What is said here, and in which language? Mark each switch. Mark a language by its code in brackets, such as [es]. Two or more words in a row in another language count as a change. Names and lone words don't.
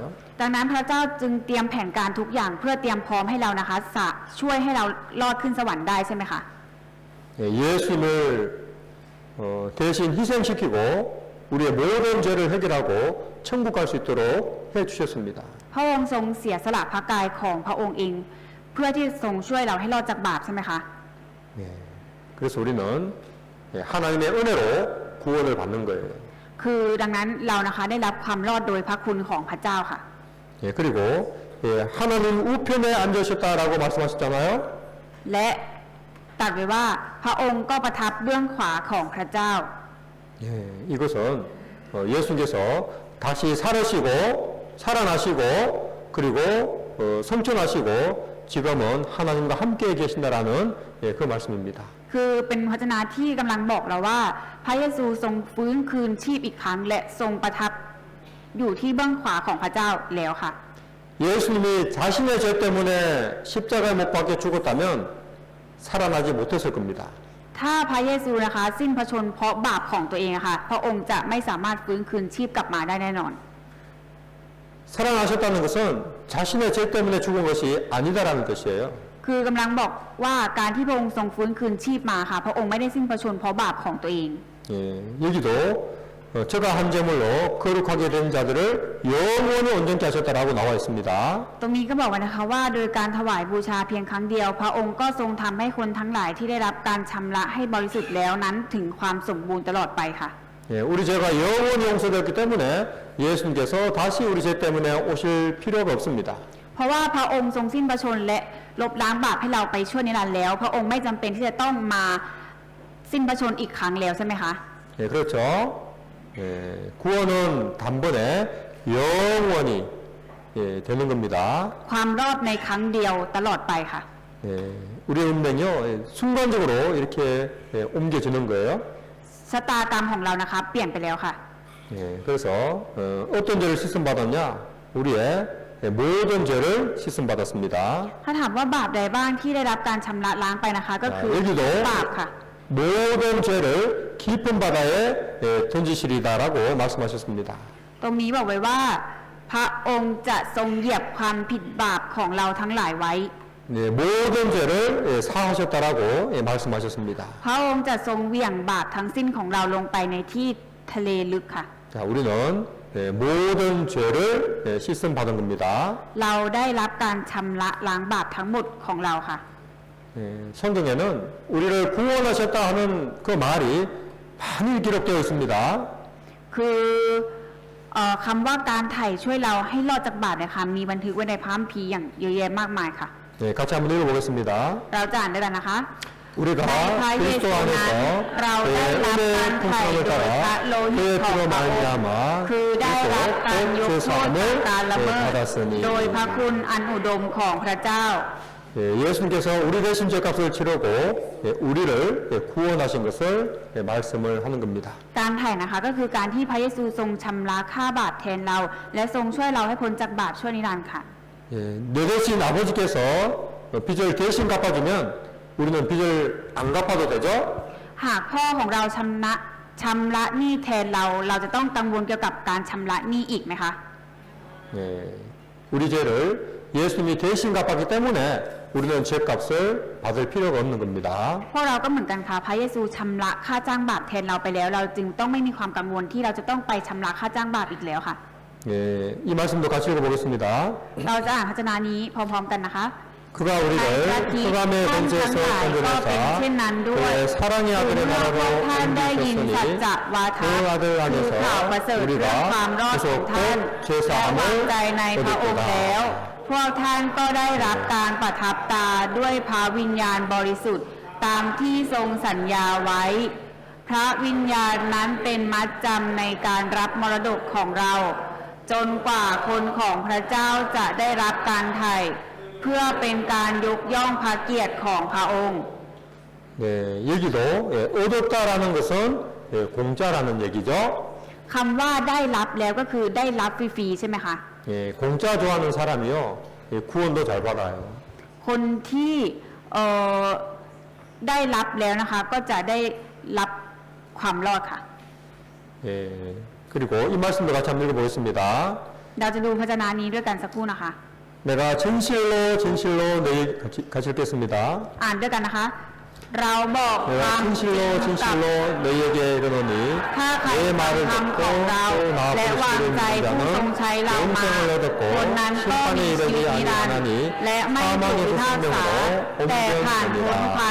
[th] ดังนั้นพระเจ้าจึงเตรียมแผนการทุกอย่างเพื่อเตรียมพร้อมให้เรานะคะช่วยให้เรารอดขึ้นสวรรค์ได้ใช่ไหมคะ [ko] 예수님을 대신 희생시키고 우리의 모든 죄를 해결하고 천국 갈 수 있도록 해주셨습니다. [th] พระองค์ทรงเสียสละพระกายของพระองค์เองพื่อที่ทรงช่วยเราให้รอดจากบาปใช่ไหมคะ [ko] 예, 그래서 우리는 하나님의 은혜로 구원을 받는 거예요. [th] คือดังนั้นเรานะคะได้รับความรอดโดยพระคุณของพระเจ้าค่ะ [ko] 예, 그리고 하나님 우편에 앉으셨다라고 말씀하셨잖아요. [th] และตรัดไว้ว่าพระองค์ก็ประทับเบื้องขวาของพระเจ้า [ko] 예, 이것은 예수님께서 다시 살아나시고 그리고 성천하시고 지금은 하나님과 함께 계신다라는 그 말씀입니다. [th] คือเป็นพระวจนะที่กำลังบอกเราว่าพระเยซูทรงฟื้นคืนชีพอีกครั้ง และทรงประทับอยู่ที่เบื้องขวาของพระเจ้าแล้วค่ะ [ko] 예수님이 자신의 죄 때문에 십자가에 못 박혀 죽었다면 살아나지 못했을 겁니다. [th] ถ้าพระเยซูนะคะสิ้นพระชนม์เพราะบาปของตัวเองอะค่ะพระองค์จะไม่สามารถฟื้นคืนชีพกลับมาได้แน่นอน [ko] 살아나셨다는 것은 자신의 죄 때문에 죽은 것이 아니다라는 뜻이에요. [th] คือกำลังบอกว่าการที่พระองค์ทรงฟื้นคืนชีพมาค่ะพระองค์ไม่ได้สิ้นพระชนม์เพราะบาปของตัวเอง [ko] 예, 여기도 저가 한 제물로 거룩하게 된 자들을 영원히 온전케 하셨다라고 나와 있습니다. [th] ตรงนี้ก็บอกไว้นะคะว่าโดยการถวายบูชาเพียงครั้งเดียว พระองค์ก็ทรงทำให้คนทั้งหลายที่ได้รับการชำระให้บริสุทธิ์แล้วนั้นถึงความสมบูรณ์ตลอดไปค่ะ [ko] 예, 우리 죄가 영원히 용서되었기 때문에 예수님께서 다시 우리 죄 때문에 오실 필요가 없습니다. [th] เพราะว่าพระองค์ทรงสิ้นพระชนม์และลบล้างบาปให้เราไปชั่วนิรันดร์แล้ว พระองค์ไม่จำเป็นที่จะต้องมาสิ้นพระชนม์อีกครั้งแล้วใช่ไหมคะ [ko] 예, 그렇죠. 예, 구원은 단번에 영원히 되는 겁니다. [th] ความรอดในครั้งเดียวตลอดไปค่ะ [ko] 예, 우리의 운명이요 순간적으로 이렇게 옮겨지는 거예요. [th] ชะตากรรมของเรานะคะเปลี่ยนไปแล้วค่ะ [ko] 예, 그래서 어떤 죄를 씻음 받았냐? 우리의 모든 죄를 씻음 받았습니다. [th] ถ้าถามว่าบาปใดบ้างที่ได้รับการชำระล้างไปนะคะ ก็คือ [ko] 여기도 [th] บาปค่ะ [ko] 모든 죄를 깊은 바다에 던지시리다라고 말씀하셨습니다. [th] ตรงนี้บอกไว้ว่า พระองค์จะทรงเหยียบความผิดบาปของเราทั้งหลายไว้ [ko] 네, 모든 죄를 사하셨다라고 말씀하셨습니다. [th] พระองค์จะทรงเหวี่ยงบาปทั้งสิ้นของเราลงไปในที่ทะเลลึกค่ะ [ko] 자, 우리는 모든 죄를 씻음 받은 겁니다. [th] เราได้รับการชำระล้างบาปทั้งหมดของเราค่ะ [ko] 성경에는 우리를 구원하셨다 하는 그 말이 많이 기록되어 있습니다. [th] คือคำว่าการไถ่ช่วยเราให้รอดจากบาปนะคะมีบันทึกไว้ในพระคัมภีร์อย่างเยอะแยะมากมายค่ะ [ko] 네, 같이 한번 읽어보겠습니다. [th] เราจะอ่านด้วยกันนะคะ [ko] 우리가 [th] ในพระเย [ko] 그리스도 [th] ซูนั้น [ko] 안에서 [th] เราได้รับการไถ่โดยพระโลหิตของพระองค์คือได้รับการยกโทษจากการละเมิด โดยพระคุณอันอุดมของพระเจ้า [ko] 예수님께서 우리 대신 죄값을 치르고 우리를 구원하신 것을 말씀을 하는 겁니다. [th] การไถ่นะคะก็คือการที่พระเยซูทรงชำระค่าบาปแทนเรา และทรงช่วยเราให้พ้นจากบาปชั่วนิรันดร์ค่ะ [ko] 내 대신 아버지께서 빚을 대신 갚아주면 우리는 빚을 안 갚아도 되죠? [th] หากพ่อของเราชำระหนี้แทนเรา เราจะต้องกังวลเกี่ยวกับการชำระหนี้อีกไหมคะ [ko] 우리 죄를 예수님이 대신 갚았기 때문에 우리는 죄값을 받을 필요가 없는 겁니다. [th] พวกเราก็เหมือนกันค่ะพระเยซูชำระค่าจ้างบาปแทนเราไปแล้ว เราจึงต้องไม่มีความกังวลที่เราจะต้องไปชำระค่าจ้างบาปอีกแล้วค่ะ [ko] 이 말씀도 같이 읽어보겠습니다. [th] เราจะอ่านพระวจนะนี้พร้อมๆกันนะคะ [ko] 그가 우리를 흑암의 권세에서 건져내사 그의 사랑의 아들의 나라로 [th] ท่านได้ยินสัจ [ko] 옮기셨으니 [th] จะวาทะ [ko] 그 아들 [th] คือข่าวประเสริ [ko] 안에서 [th] ฐเรื่องความรอดของท่าน [ko] 구속된 [th] และวางใจ [ko] 죄사함을 [th] ในพระองค์แล้ว [ko] 얻었다. [th] พวกท่านก็ได้รับการประทับตาด้วยพระวิญญาณบริสุทธิ์ ตามที่ทรงสัญญาไว้ พระวิญญาณนั้นเป็นมัดจำในการรับมรดกของเรา จนกว่าคนของพระเจ้าจะได้รับการไถ่เพื่อเป็นการยกย่องพระเกียรติของพระองค์ [ko] 네, 여기도 얻었다라는 것은 공짜라는 얘기죠. [th] คำว่าได้รับแล้วก็คือได้รับฟรีๆใช่ไหมคะ [ko] 공짜 좋아하는 사람이요 구원도 잘 받아요. [th] คนที่ได้รับแล้วนะคะก็จะได้รับความรอดค่ะ [ko] 그리고 이 말씀도 같이 한번 읽어보겠습니다. [th] เราจะดูพระวจนะนี้ด้วยกันสักครู่นะคะ [ko] 내가 진실로 진실로 너희 같이 읽겠습니다. [th] อ่านด้วยกันนะคะเราบอกค [ko] 내가 [th] วามจริง [ko] 진실로 [th] กับ [ko] 진실로 너희에게 이르노니 [th] ถ้าใคร [ko] 내 [th] ฟัง [ko] 말을 [th] คำ [ko] 듣고 [th] ของเรา [ko] 또 [th] และ [ko] 나아갈 [th] วาง [ko] 수 [th] ใจ [ko] 있는 [th] ผู้ทรง [ko] 자는 [th] ใช้เรามา [ko] 영생을 얻었고 [th] คนนั้นก็ [ko] 심판에 [th] มีชีวิต [ko] 이르지 [th] นิรันดร์ [ko] 아니하나니 [th] และไม่ถูก [ko] 사망의 [th] พิพากษา [ko] 생명으로 [th] แต่ผ่านพ้นความ